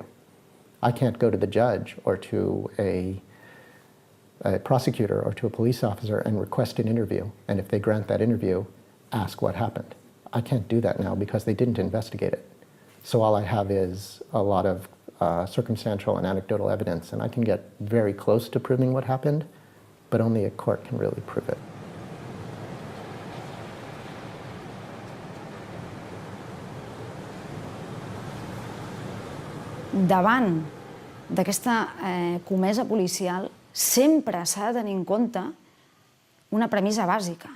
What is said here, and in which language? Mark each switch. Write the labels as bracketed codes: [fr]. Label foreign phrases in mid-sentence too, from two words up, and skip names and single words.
[en] I can't go to the judge or to a prosecutor or to a police officer and request an interview, and if they grant that interview, ask what happened. I can't do that now because they didn't investigate it. So all I have is a lot of circumstantial and anecdotal evidence, and I can get very close to proving what happened, but only a court can really prove it. [ca] Davant d'aquesta comesa policial sempre s'ha de tenir en compte una premissa bàsica,